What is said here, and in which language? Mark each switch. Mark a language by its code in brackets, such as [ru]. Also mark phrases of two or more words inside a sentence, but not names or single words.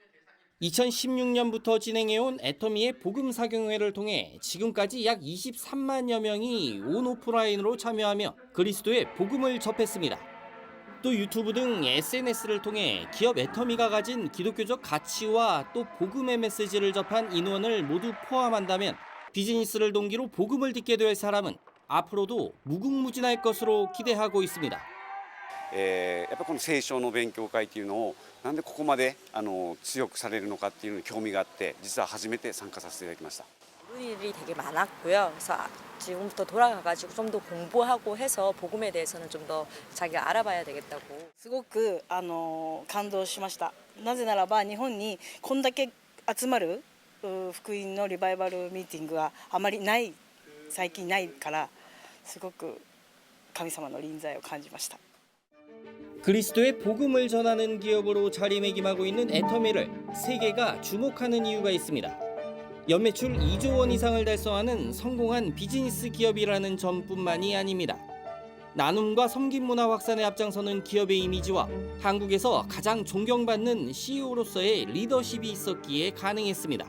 [ko] 2016년부터 진행해온 애터미의 복음 사경회를 통해 지금까지 약 23만여 명이 온 오프라인으로 참여하며 그리스도의 복음을 접했습니다. 또 유튜브 등 SNS를 통해 기업 애터미가 가진 기독교적 가치와 또 복음의 메시지를 접한 인원을 모두 포함한다면 비즈니스를 동기로 복음을 듣게 될 사람은 앞으로도 무궁무진할 것으로 기대하고 있습니다. [ja] やっぱこの聖書の勉強会っていうのをなんでここまで強くされるのかっていうのに興味があって実は初めて参加させていただきました. [ko] 일이 되게 많았고요. 그래서 지금부터 돌아가가지고 좀 더 공부하고 해서 복음에 대해서는 좀 더 자기가 알아봐야 되겠다고. [ja] すごく感動しました。なぜならば日本にこんだけ集まる福音のリバイバルミーティングがあまりない最近ないからすごく神様の臨在を感じました. [ko] 그리스도의 복음을 전하는 기업으로 자리매김하고 있는 애터미를 세계가 주목하는 이유가 있습니다. 연매출 2조 원 이상을 달성하는 성공한 비즈니스 기업이라는 점뿐만이 아닙니다. 나눔과 섬김 문화 확산에 앞장서는 기업의 이미지와 한국에서 가장 존경받는 CEO로서의 리더십이 있었기에 가능했습니다.